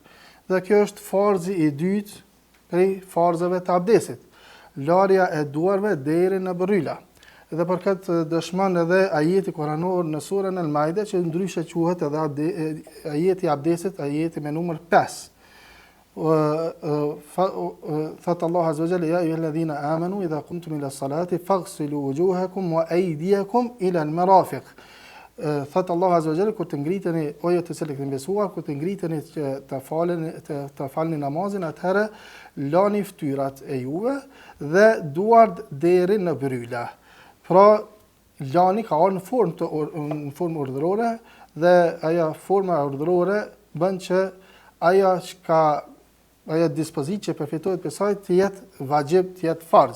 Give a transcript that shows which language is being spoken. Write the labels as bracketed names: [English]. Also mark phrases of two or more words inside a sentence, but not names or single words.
[Albanian] Dhe kjo është farzi i dytë prej farzave të abdesit, larja e duarve deri në bryla. Dhe për këtë dëshmon edhe ajeti kuranor në surën Al-Maide, që ndryshe quhet edhe ajeti abdesit, ajeti me numër 5. [Arabic] Thot الله عز وجل يا أيها الذين آمنوا إذا قمتم إلى الصلاة فاغسلوا وجوهكم وأيديكم إلى المرافق. Thot الله عز وجل, [Albanian] kur të ngriteni, o ju të cilët keni besuar, kur të ngriteni që të falni namazin, atëherë lani fytyrat e juve dhe duart deri në bryla. Pra, lani ka ardhur në formë urdhërore, dhe ajo forma urdhërore bën që ajo dispozit që përfitohet për saj të jetë vajib, të jetë farz.